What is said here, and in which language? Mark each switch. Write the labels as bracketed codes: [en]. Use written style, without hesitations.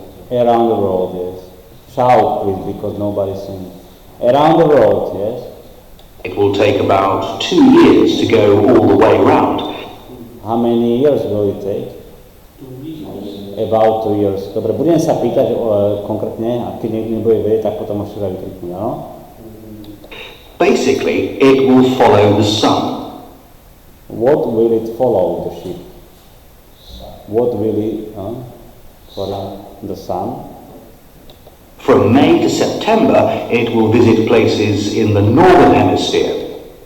[en] Around the world, yes. Shout, please, because nobody sings. Around the world, yes. It will take about 2 years to go all the way round. How many years will it take? About 2 years. [sk] Dobre, budem sa pýtať konkrétne, a keď niekto nebude vedieť, tak potom môžete aj vykriknúť, áno? [en] Basically, it will follow the sun. What will it follow, the ship? What will it follow? The sun? From May to September, it will visit places in the northern hemisphere.